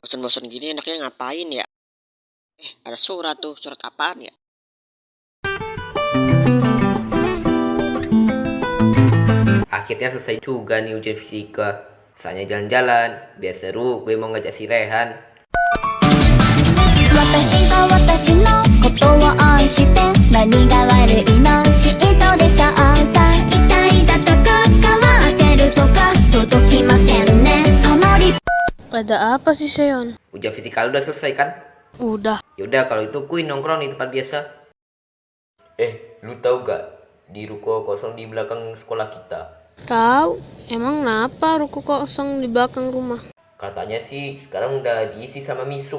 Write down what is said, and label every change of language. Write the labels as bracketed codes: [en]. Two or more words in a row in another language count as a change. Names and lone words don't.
[id] Bosan-bosan gini enaknya ngapain ya? Ada surat tuh, surat apaan ya? Akhirnya selesai juga nih ujian fisika. Saatnya jalan-jalan. Biar seru, gue mau ngajak si Rehan. [ja] 私が私のことを愛して何が悪いの嫉妬でしょうか痛いだとか変わってるとか届きませんねそのリ [id] Ada apa sih, Seon? Ujian fisika lu udah selesai kan? Udah. Yaudah kalau itu kuy nongkrong di tempat biasa. Lu tahu gak di ruko kosong di belakang sekolah kita? Tahu? Emang kenapa ruko kosong di belakang rumah? Katanya sih sekarang udah diisi sama misuk.